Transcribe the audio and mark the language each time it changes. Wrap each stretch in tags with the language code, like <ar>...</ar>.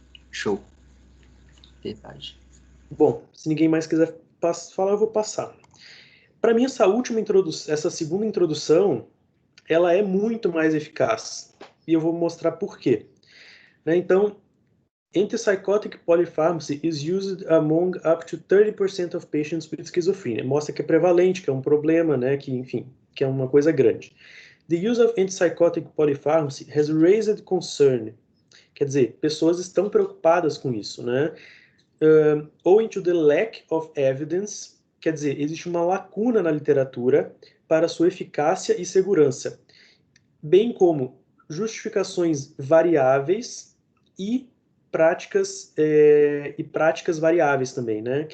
<pt>show. Verdade. Bom, se ninguém mais quiser falar, eu vou passar. Para mim, essa segunda introdução, ela é muito mais eficaz. E eu vou mostrar por quê. Né?</pt> <en>Então, antipsychotic polypharmacy is used among up to 30% of patients with schizophrenia.</en> <pt>Mostra que é prevalente, que é um problema, né? Que, enfim, que é uma coisa grande.</pt> <en>The use of antipsychotic polypharmacy has raised concern.</en> <pt>Quer dizer, pessoas estão preocupadas com isso, né?</pt> <en>Owing to the lack of evidence,</en> <pt>quer dizer, existe uma lacuna na literatura para sua eficácia e segurança, bem como justificações variáveis e práticas variáveis também, né?</pt>